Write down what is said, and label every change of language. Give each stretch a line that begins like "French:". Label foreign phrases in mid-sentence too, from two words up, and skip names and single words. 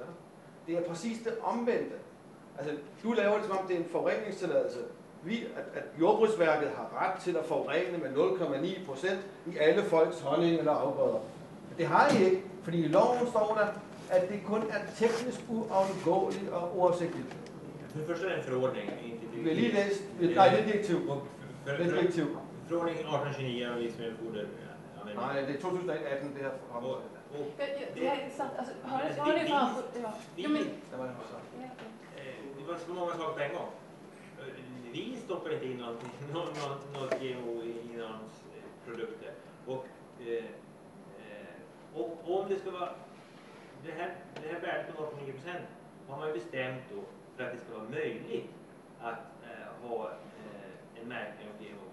Danish: Det er præcis det omvendte. Altså, du laver det, som om det er en forureningstilladelse. At Jordbrugsværket har ret til at forurene med 0,9% i alle folks honning eller afgrøder. Det har I ikke, fordi i loven står der, at det kun er teknisk uundgåeligt og uafsigtigt.
Swedish: För det första är det en förordning, inte direktiv.
Danish: Vi har lige læst, nej, det er direktiv. Det er direktiv.
Swedish: Förordningen 1829 om livsmedelsfoder.
Danish: Nej, det er 2018, det her fremgår.
Swedish: Det är intressant. Alltså, har ni framför... Ja. Men... Det var så många saker på en gång. Vi stoppar inte in något GMO i någons produkter. Och om det ska vara det här värdet på 0,9% har man ju bestämt då för att det ska vara möjligt att ha en märkning av GMO.